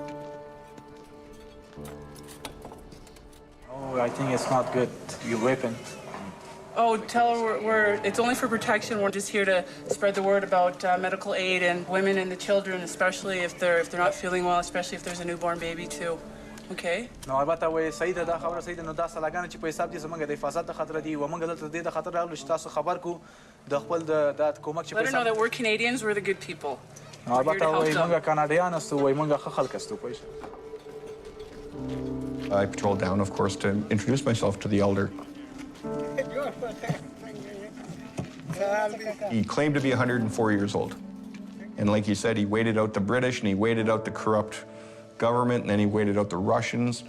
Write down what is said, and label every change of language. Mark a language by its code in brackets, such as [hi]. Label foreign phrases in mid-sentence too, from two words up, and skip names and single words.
[en] Oh, I think it's not good. Your weapon. Oh, tell her it's only for protection. We're just here to spread the word about medical aid and women and the children, especially if they're not feeling well, especially if there's a newborn baby too. Okay? [ps] نو البته وای صحیح ده دا خبره صحیح ده نو دا سلاګانې چې په حساب دي زمونږ د حفاظت د خطر دي و موږ دلته د خطر راغلو چې تاسو خبر کو د خپل د کومک چې په [en] Let her know that we're Canadians, we're the good people. [ps] نو البته وای موږ کاناډیان استو وای موږ ښه خلک استو پوه [en] I patrolled down, of course, to introduce myself to the elder. He claimed to be 104 years old. And like he said, he waited out the British and he waited out the corrupt government and then he waited out the Russians.